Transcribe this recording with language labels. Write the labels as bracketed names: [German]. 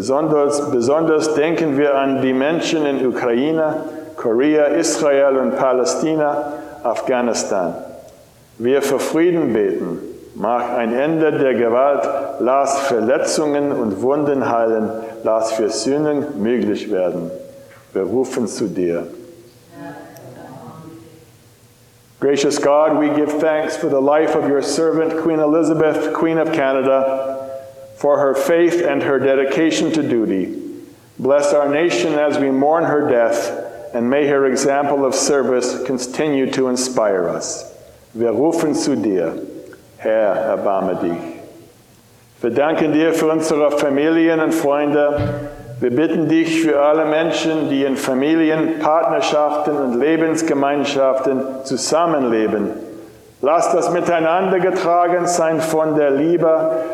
[German] Besonders denken wir an die Menschen in Ukraine, Korea, Israel und Palästina, Afghanistan. Wir für Frieden beten. Mach ein Ende der Gewalt, lass Verletzungen und Wunden heilen, lass Versöhnung möglich werden. Wir rufen zu dir. [English] Gracious God, we give thanks for the life of your servant, Queen Elizabeth, Queen of Canada, for her faith and her dedication to duty. Bless our nation as we mourn her death, and may her example of service continue to inspire us. [German] Wir rufen zu dir. Herr, erbarme dich. Wir danken dir für unsere Familien und Freunde. Wir bitten dich für alle Menschen, die in Familien, Partnerschaften und Lebensgemeinschaften zusammenleben. Lass das Miteinander getragen sein von der Liebe.